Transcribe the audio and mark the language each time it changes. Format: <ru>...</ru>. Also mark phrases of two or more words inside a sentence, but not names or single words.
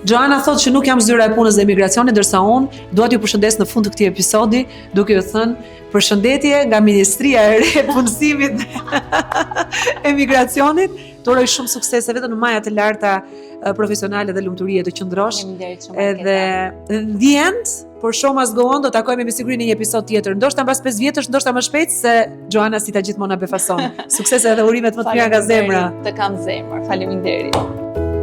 <sq>Joana thotë që nuk jam zyra e punës dhe emigracionit, ndërsa unë dua t'ju përshëndes në fund të këtij episodi, duke ju thënë përshëndetje nga Ministria e Re e Punësimit dhe Emigracionit. Të uroj shumë suksese vetëm në majat e larta profesionale dhe lumturie të qëndrosh.</sq> <en>Edhe the end, por show must go on,</en> <sq>do takojmë me siguri në një episod tjetër. Ndoshta mbas 5 vjetësh, ndoshta më shpejt, se Joana si ta gjithmonë na befason. Suksese dhe urimet më të mira nga zemra. Të kam zemër. Faleminderit.</sq>